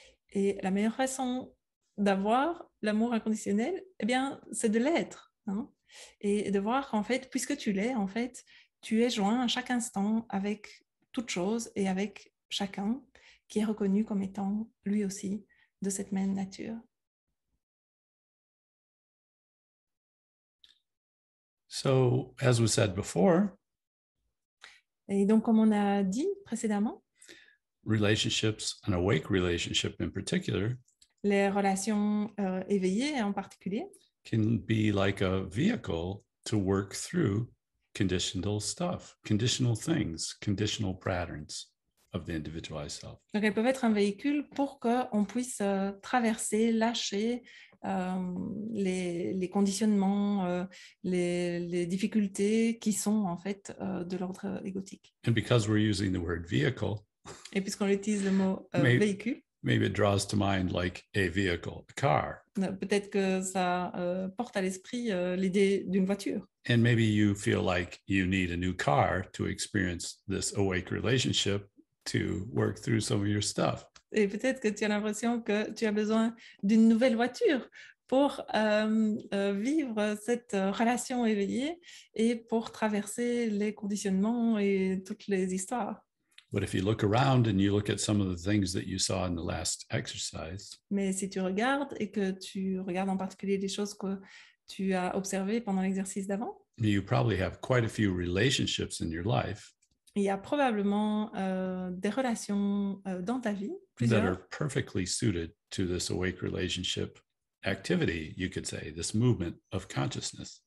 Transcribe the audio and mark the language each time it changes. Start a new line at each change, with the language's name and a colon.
French: Et la meilleure façon d'avoir l'amour inconditionnel, eh bien, c'est de l'être, hein, et de voir qu'en fait, puisque tu l'es, en fait, tu es joint à chaque instant avec toute chose et avec chacun qui est reconnu comme étant lui aussi de cette même nature.
English: So, as was said before,
French: Et donc, comme on a dit précédemment,
English: relationships, an awake relationship in particular,
French: les relations éveillées en particulier
English: can be like a vehicle to work through conditional stuff, conditional things, conditional patterns of the individualized self.
French: Donc, elles peuvent être un véhicule pour qu'on puisse traverser, lâcher les conditionnements, les difficultés qui sont en fait de l'ordre égotique.
English: And because we're using the word vehicle,
French: Et puisqu'on utilise le mot véhicule,
English: maybe it draws to mind like a vehicle, a car.
French: Peut-être que ça porte à l'esprit l'idée d'une voiture.
English: And maybe you feel like you need a new car to experience this awake relationship to work through some of your stuff.
French: Et peut-être que tu as l'impression que tu as besoin d'une nouvelle voiture pour vivre cette relation éveillée et pour traverser les conditionnements et toutes les histoires.
English: But if you look around and you look at some of the things that you saw in the last exercise,
French: Mais si tu regardes et que tu regardes en particulier les choses que tu as observées pendant l'exercice d'avant,
English: you probably have quite a few relationships in your life
French: il y a probablement des relations dans ta vie,
English: that
French: plusieurs,
English: are perfectly suited to this awake relationship activity, you could say, this movement of consciousness.